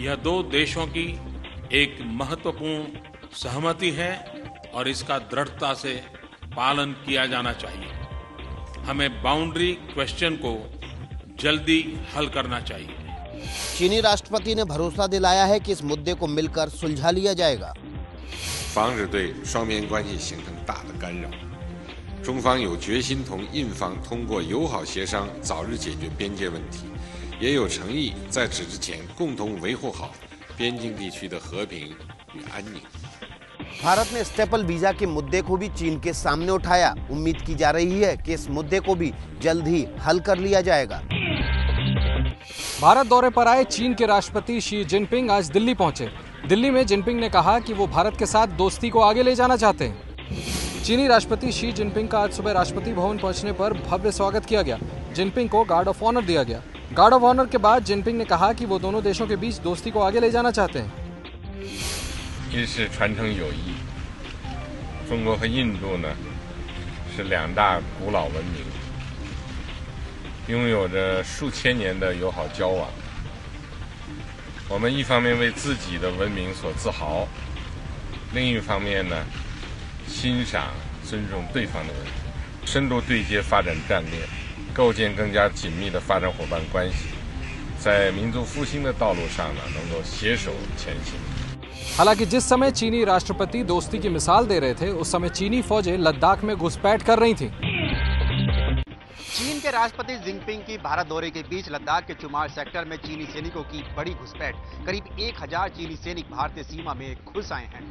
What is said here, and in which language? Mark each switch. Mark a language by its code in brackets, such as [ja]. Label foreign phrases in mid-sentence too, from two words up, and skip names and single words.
[hi] यह 2 देशों की एक महत्वपूर्ण सहमति है और इसका दृढ़ता से पालन किया जाना चाहिए। हमें [en] boundary question [hi] को जल्दी हल करना चाहिए। चीनी राष्ट्रपति ने भरोसा दिलाया है कि इस मुद्दे को मिलकर सुलझा लिया जाएगा। [zh] 防止对双边关系形成大的干扰，中方有决心同印方通过友好协商早日解决边界问题，也有诚意在此之前共同维护好边境地区的和平与安宁。 [hi] भारत ने [en] staple visa [hi] के मुद्दे को भी चीन के सामने उठाया। उम्मीद की जा रही है कि इस मुद्दे को भी जल्द ही हल कर लिया जाएगा। भारत दौरे पर आए चीन के राष्ट्रपति शी जिनपिंग आज दिल्ली पहुंचे। दिल्ली में जिनपिंग ने कहा कि वो भारत के साथ दोस्ती को आगे ले जाना चाहते हैं। चीनी राष्ट्रपति शी जिनपिंग का आज सुबह राष्ट्रपति भवन पहुंचने पर भव्य स्वागत किया गया। जिनपिंग को [en] guard of honour [hi] दिया गया। [en] guard of honour [hi] के बाद जिनपिंग ने कहा कि वो दोनों देशों के बीच दोस्ती को आगे ले जाना चाहते हैं। [zh] 一是传承友谊，中国和印度呢是2大古老文明，拥有着数千年的友好交往。我们一方面为自己的文明所自豪，另一方面呢欣赏、尊重对方的文明，深度对接发展战略，构建更加紧密的发展伙伴关系，在民族复兴的道路上呢能够携手前行。 [hi] हालांकि जिस समय चीनी राष्ट्रपति दोस्ती की मिसाल दे रहे थे, उस समय चीनी फौजें लद्दाख में घुसपैठ कर रही थीं। चीन के राष्ट्रपति जिनपिंग की भारत दौरे के बीच लद्दाख के चुमार सेक्टर में चीनी सैनिकों की बड़ी घुसपैठ। करीब 1000 चीनी सैनिक भारतीय सीमा में घुस आए हैं।